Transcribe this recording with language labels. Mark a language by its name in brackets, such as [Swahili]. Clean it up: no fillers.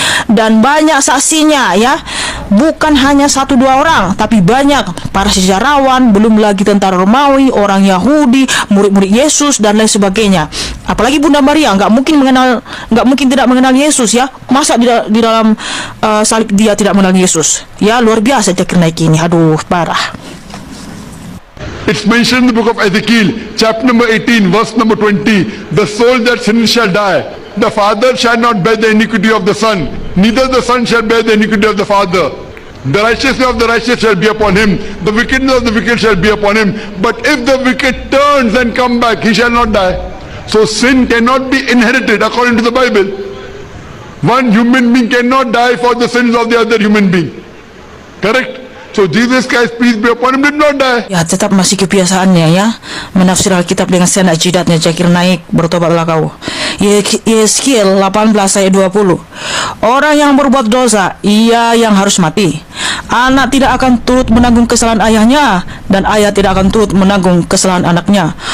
[Indonesian] Dan banyak saksinya ya. Bukan hanya 1-2 orang, tapi banyak para sejarawan, belum lagi tentara Romawi, orang Yahudi, murid-murid Yesus dan lain sebagainya. Apalagi Bunda Maria nggak mungkin tidak mengenal Yesus ya. Masa di dalam salib dia tidak mengenal Yesus? Ya luar biasa Zakir Naik ini. Aduh parah. [English] It's mentioned in the book of Ezekiel, chapter number 18, verse number 20. The soul that sins shall die. The father shall not bear the iniquity of the son, neither the son shall bear the iniquity of the father. The righteousness of the righteous shall be upon him, the wickedness of the wicked shall be upon him. But if the wicked turns and come back, he shall not die. So sin cannot be inherited according to the Bible. One human being cannot die for the sins of the other human being. Correct? So Jesus Christ, peace be upon him, did not die. [Indonesian] Ya tetap masih kebiasaannya ya, menafsir Alkitab dengan sendak jidatnya. Zakir Naik, bertobatlah kau. Yeskiel 18 ayat 20. Orang yang berbuat dosa, ia yang harus mati. Anak tidak akan turut menanggung kesalahan ayahnya, dan ayah tidak akan turut menanggung kesalahan anaknya.